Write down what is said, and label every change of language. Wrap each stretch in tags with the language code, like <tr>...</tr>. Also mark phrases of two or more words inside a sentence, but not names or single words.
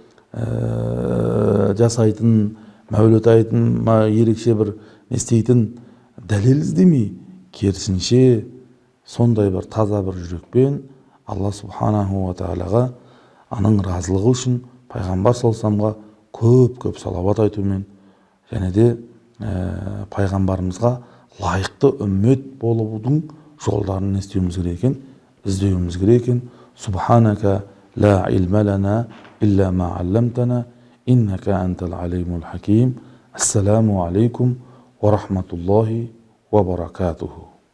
<kk>жасайтын, Мәуліт айын ерекше бір не істейтін дәлел іздемей, керісінше сондай бір таза бір жүрекпен Алла</kk> <ar>سبحانه وتعالى</ar> <kk>аның разылығы үшін пайғамбар саллаллаху көп салауат айтумен, және де пайғамбарымызға лайықты үммет болудың жолдарын іздеуіміз керек екен.</kk> <ar>سبحانك لا علم لنا إلا ما علمتنا إنك أنت العليم الحكيم. السلام عليكم ورحمة الله وبركاته.</ar>